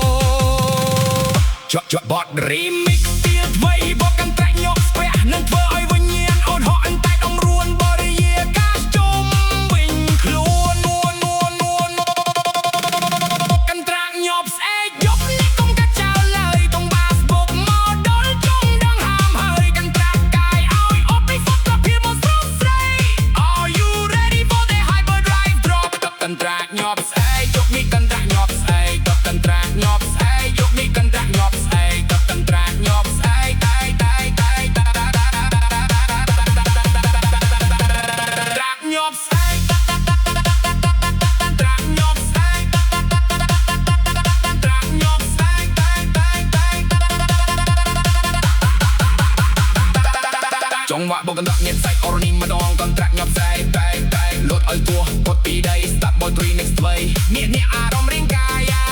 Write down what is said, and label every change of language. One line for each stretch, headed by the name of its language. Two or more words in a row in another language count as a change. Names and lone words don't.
Khmer: រជាប់បត់ remix ទៀតអ្វីបកកន្ត្រាក់ញាប់ស្ពះនឹងធ្វើឲ្យវិញ្ញាណអូនហក់អញតែអងរួនបរិយាកាសជុំ វិញខ្លួននួនកន្ត្រាក់ញាប់ស្អែកយប់នេះកុំកាត់ចោលឡើយតងបាសបុកមកដល់ ចង់ដឹងហាមហើយកន្ត្រាក់កាយឲ្យអត់ពីសុខភាពមកស្រស់ស្រី
English: Are you ready for the hyper drive drop
Khmer: កន្ត្រាក់ញាប់ស្អែកយប់នេះកន្ត្រាក់ញាប់ស្អែកកន្ត្រាក់ញាប់ស្អែកយប់នេះកន្ត្រាក់ញាប់ស្អែកកន្ត្រាក់ញាប់ស្អែកត្រាក់ញាប់ស្អែកត្រាក់ញាប់ស្អែកត្រាក់ញាប់ស្អែក ចង្វាក់បកកណ្ដាក់ញ៉ាំសាច់អរនីម្ដងកន្ត្រាក់ញាប់ស្អែកលោតឲ្យពោះគាត់ពីដី
English: Start boy 3 next play
Khmer: អ្នកអារម្មណ៍រាងកាយ